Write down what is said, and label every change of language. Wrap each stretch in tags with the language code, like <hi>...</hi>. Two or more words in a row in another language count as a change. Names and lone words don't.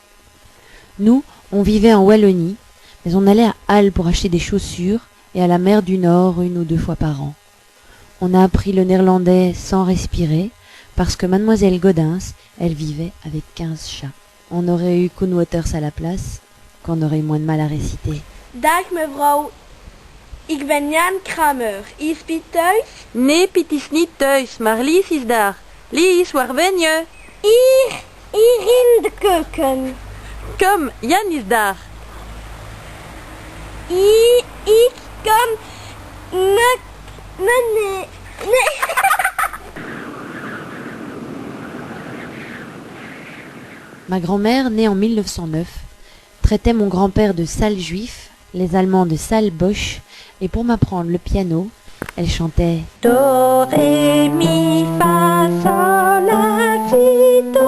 <fr>Nous, on vivait en Wallonie, mais on allait à Halle pour acheter des chaussures et à la mer du Nord 1 ou 2 fois par an. On a appris le néerlandais sans respirer, parce que mademoiselle Gaudens, elle vivait avec 15 chats. On aurait eu Koen Waters à la place, qu'on aurait eu moins de mal à réciter.</fr> <nl>Dag mevrouw, ik ben Jan Kramer. Is Piet thuis? Nee, Piet is niet thuis, maar Lies is daar. Lies, waar ben je? Hier in de keuken. Kom, Jan is daar. Ik kan nee.</nl> <fr>Ma grand-mère, née en 1909, traitait mon grand-père de sale juif, les Allemands de sale boche, et pour m'apprendre le piano, elle chantait Do, ré, mi, fa, sol, la, si, do.</fr>